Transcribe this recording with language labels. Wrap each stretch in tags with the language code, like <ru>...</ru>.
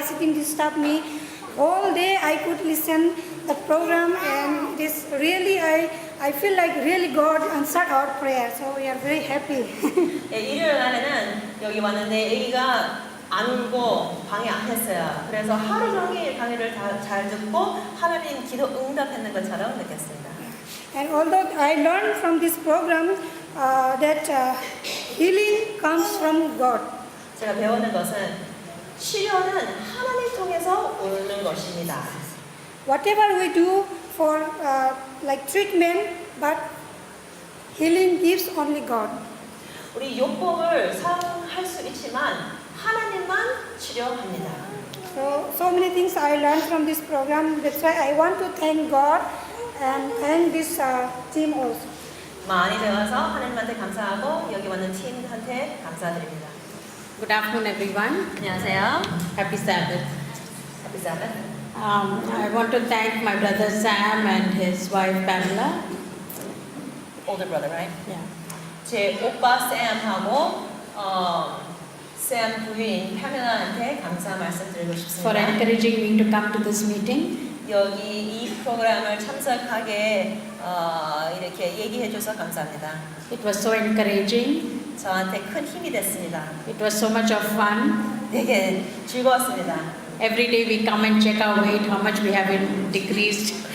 <en>She didn't disturb me. All day I could listen the program, and it is really I feel like really God answered our prayer. So we are very happy.</en> <ko>일요일 날에는 여기 왔는데 아기가 안 울고 방해 안 했어요. 그래서 하루 종일 강의를 잘 듣고 하나님 기도 응답했는 것처럼 느꼈습니다.</ko> <en>And although I learned from this program that healing comes from God.</en> <ko>제가 배우는 것은 치료는 하나님 통해서 오는 것입니다.</ko> <en>Whatever we do for like treatment, but healing gives only God.</en> <ko>우리 요법을 사용할 수 있지만 하나님만 치료합니다.</ko> <en>So many things I learned from this program. That's why I want to thank God and thank this team also.</en> <ko>많이 배워서 하나님한테 감사하고 여기 왔는 팀한테 감사드립니다.</ko> <en>Good afternoon, everyone.</en> <ko>안녕하세요.</ko> <en>Happy Sabbath. Happy Sabbath. I want to thank my brother Sam and his wife Pamela. Older brother, right? Yeah.</en> <ko>제 오빠 샘하고 샘 부인 파멜라한테 감사 말씀드리고 싶습니다.</ko> <en>For encouraging me to come to this meeting.</en> <ko>여기 이 프로그램을 참석하게 이렇게 얘기해줘서 감사합니다.</ko> <en>It was so encouraging.</en> <ko>저한테 큰 힘이 됐습니다.</ko> <en>It was so much of fun.</en> <ko>되게 즐거웠습니다.</ko> <en>Every day we come and check our weight, how much we have decreased.</en>